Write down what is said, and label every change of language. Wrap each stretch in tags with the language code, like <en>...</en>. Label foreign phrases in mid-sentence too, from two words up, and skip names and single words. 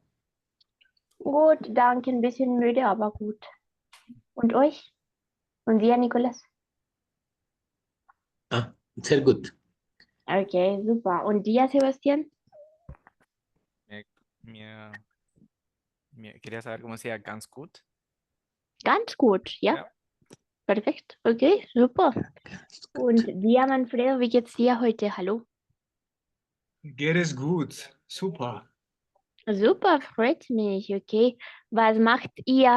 <de>Gut, danke, ein bisschen müde, aber gut. Und euch? Und dir, Nikolas? Ah, sehr gut. Okay, super. Und dir, Sebastian? Mir, mir, mir</de> <es>quería saber cómo decía</es> <de>ganz gut. Ganz gut, ja? Ja. Perfekt. Okay, super. Ganz Und gut. dir, Manfredo, wie geht's dir heute? Hallo? Geht es gut. Super. Super, freut mich, okay. Was macht ihr?</de>